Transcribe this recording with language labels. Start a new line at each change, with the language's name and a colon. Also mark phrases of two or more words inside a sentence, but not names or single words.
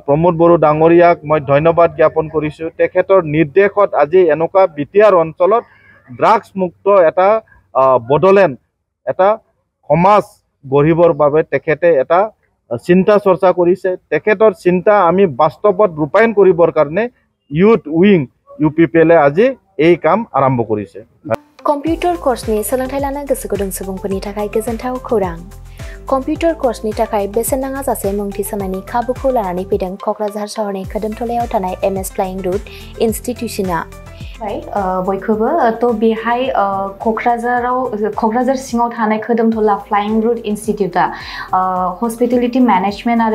Assamese: প্ৰমোদ বড়ো ডাঙৰীয়াক মই ধন্যবাদ জ্ঞাপন কৰিছোঁ তেখেতৰ নিৰ্দেশত আজি এনেকুৱা BTR অঞ্চলত ড্ৰাগছ মুক্ত এটা বড়োলেণ্ড এটা সমাজ গঢ়িবৰ বাবে তেখেতে এটা চিন্তা চৰ্চা কৰিছে তেখেতৰ চিন্তা আমি বাস্তৱত ৰূপায়ণ কৰিবৰ কাৰণে
English: youth wing
Assamese: UPPL আজি এই কাম আৰম্ভ কৰিছে
Bodo: कम्पिउटार कर्सनि सोलोंथाय लानो गोसो गुदुं सुबुंफोरनि थाखाय गोजोनथाव खौरां कम्पिउटार कर्सनि थाखाय बेसेन नाङा जासे मुं थिसननायनि खाबुखौ लानानै फैदों क'क्राझार सहरनि खोदोमथलायाव थानाय MS फ्लाइंग रुट इन्स्टिट्यूशना बयखौबो तो बेहाय क'क्राझार सिङाव थानाय खोदोमथला फ्लाइंग रुट इन्स्टिट्यूटा
English: hospitality management
Bodo: आरो